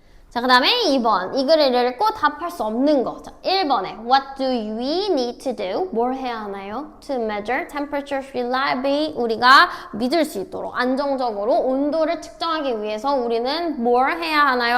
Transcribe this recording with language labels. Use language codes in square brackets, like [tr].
[ko] 자, 그 다음에 2번. 이 글을 읽고 답할 수 없는 거. 자, 1번에 [en] What do we need to do? [ko] 뭘 해야 하나요? [en] To measure temperature reliably. [ko] 우리가 믿을 수 있도록 안정적으로 온도를 측정하기 위해서 우리는 뭘 해야 하나요?